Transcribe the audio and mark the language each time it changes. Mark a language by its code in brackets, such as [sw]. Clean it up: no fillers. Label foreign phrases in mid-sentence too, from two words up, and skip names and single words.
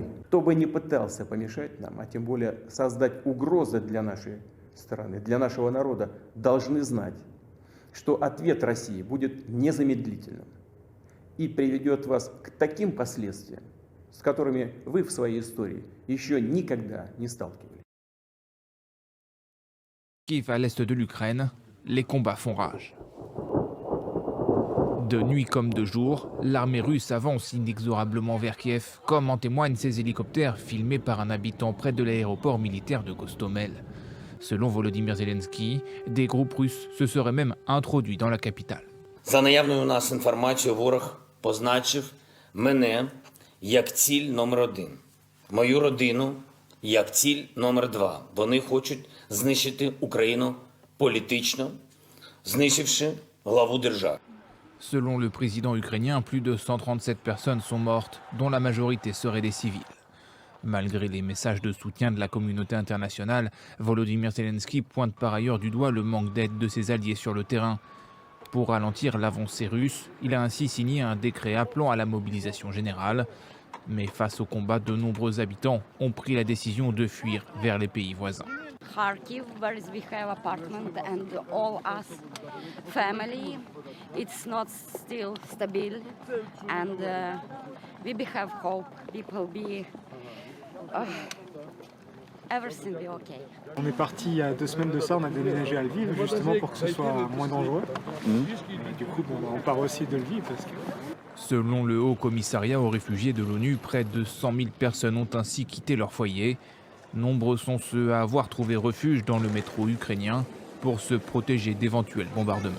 [ru] Кто бы ни пытался помешать нам, а тем более создать угрозы для нашей страны, для нашего народа, должны знать, что ответ России будет незамедлительным и приведет вас к таким последствиям, с которыми вы в своей истории еще никогда не сталкивались. [fr] Kiev, à l'est de l'Ukraine, les combats font rage. De nuit comme de jour, l'armée russe avance inexorablement vers Kiev, comme en témoignent ces hélicoptères filmés par un habitant près de l'aéroport militaire de Gostomel. Selon Volodymyr Zelensky, des groupes russes se seraient même introduits dans la capitale. [uk] За наявною у нас інформацією, ворог позначив мене як ціль номер 1, мою родину як ціль номер 2. Вони хочуть знищити Україну політично, знищивши главу держави. [fr] Selon le président ukrainien, plus de 137 personnes sont mortes, dont la majorité seraient des civils. Malgré les messages de soutien de la communauté internationale, Volodymyr Zelensky pointe par ailleurs du doigt le manque d'aide de ses alliés sur le terrain. Pour ralentir l'avancée russe, il a ainsi signé un décret appelant à la mobilisation générale. Mais face au combat, de nombreux habitants ont pris la décision de fuir vers les pays voisins. [en] Kharkiv, where we have apartment and all us family, it's not still stable, and we have hope. People be everything be okay. [fr] On est parti il y a 2 semaines de ça, on a déménagé à Lviv justement pour que ce soit moins dangereux. Et du coup, on part aussi de Lviv parce que... Selon le Haut Commissariat aux réfugiés de l'ONU, près de 100 000 personnes ont ainsi quitté leur foyer. Nombreux sont ceux à avoir trouvé refuge dans le métro ukrainien pour se protéger d'éventuels bombardements.